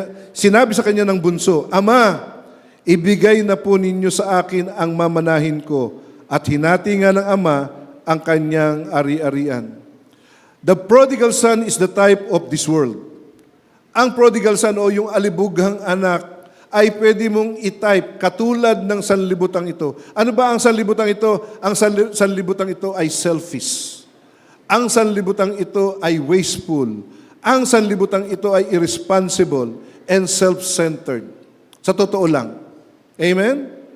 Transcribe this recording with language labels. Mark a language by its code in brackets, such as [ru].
[tl] Sinabi sa kanya ng bunso, Ama, ibigay na po ninyo sa akin ang mamanahin ko, at hinati nga ng ama ang kanyang ari-arian. [en] The prodigal son is the type of this world. [tl] Ang prodigal son o yung alibughang anak ay pwede mong i-type katulad ng sanlibutang ito. Ano ba ang sanlibutang ito? Ang sanlibutang ito ay selfish. Ang sanlibutang ito ay wasteful. Ang sanlibutang ito ay [en] irresponsible and self-centered. [tl] Sa totoo lang. Amen?